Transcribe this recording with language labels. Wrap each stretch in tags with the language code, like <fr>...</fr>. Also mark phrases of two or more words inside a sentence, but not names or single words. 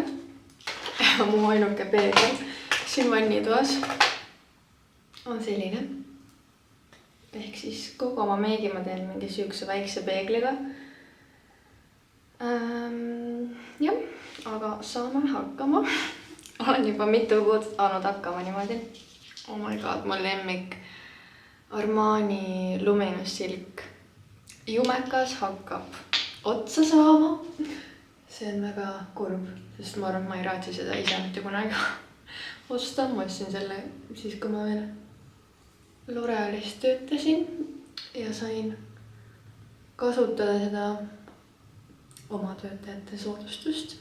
<et>Mu ainuke peegel siin vannitoas on selline. Ehk siis kogu oma meigi ma teen mingi sihukese väikse peegliga. Jah, aga saame hakkama. Olen juba mitu kuud saanud hakkama niimoodi.</et> <en>Oh my god,</en> <et>mu lemmik Armani Luminous Silk jumekas hakkab otsa saama. See on väga kurb, sest ma arvan, et ma ei raatsi seda ise mitte kunagi osta. Ma ostsin selle siis, kui ma veel L'Orealis töötasin ja sain kasutada seda oma töötajate soodustust.</et>